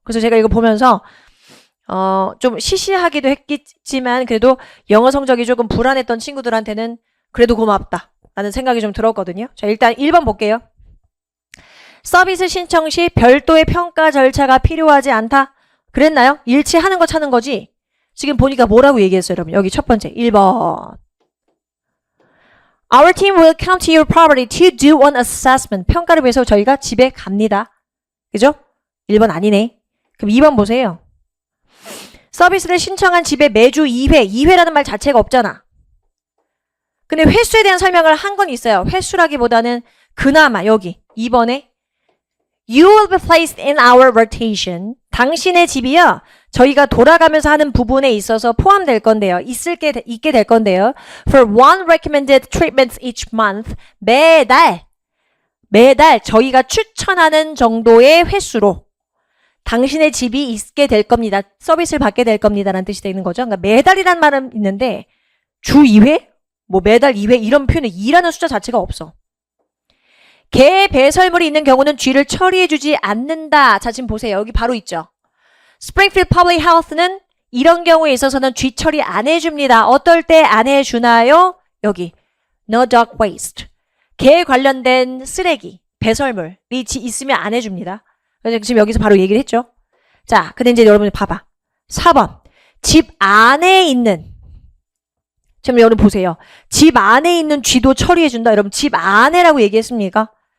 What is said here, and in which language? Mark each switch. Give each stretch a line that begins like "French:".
Korean: 그래서 제가 이거 보면서 좀 시시하기도 했겠지만 그래도 영어 성적이 조금 불안했던 친구들한테는 그래도 고맙다 라는 생각이 좀 들었거든요. 자, 일단 1번 볼게요. 서비스 신청 시 별도의 평가 절차가 필요하지 않다. 그랬나요? 일치하는 거 찾는 거지. 지금 보니까 뭐라고 얘기했어요, 여러분? 여기 첫 번째 1번.
English: Our team will come to your property to do an assessment.
Korean: 평가를 위해서 저희가 집에 갑니다. 그죠? 1번 아니네. 그럼 2번 보세요. 서비스를 신청한 집에 매주 2회. 2회라는 말 자체가 없잖아. 근데 횟수에 대한 설명을 한 건 있어요. 횟수라기보다는 그나마 여기 2번에
English: You will be placed in our rotation.
Korean: 당신의 집이요. 저희가 돌아가면서 하는 부분에 있어서 포함될 건데요. 있게 될 건데요.
English: For one recommended treatment each month.
Korean: 매달 저희가 추천하는 정도의 횟수로 당신의 집이 있게 될 겁니다. 서비스를 받게 될 겁니다라는 뜻이 되는 거죠. 그러니까 매달이란 말은 있는데 주 2회? 뭐 매달 2회 이런 표현에 2라는 숫자 자체가 없어. 개 배설물이 있는 경우는 쥐를 처리해주지 않는다. 자, 지금 보세요. 여기 바로 있죠. Springfield Public Health는 이런 경우에 있어서는 쥐 처리 안 해줍니다. 어떨 때 안 해주나요? 여기
English: No dog waste.
Korean: 개 관련된 쓰레기, 배설물이 있으면 안 해줍니다. 그래서 지금 여기서 바로 얘기를 했죠. 자, 근데 이제 여러분이 봐봐. 4번. 집 안에 있는 지금 여러분 보세요. 집 안에 있는 쥐도 처리해준다. 여러분 집 안에라고 얘기했습니까?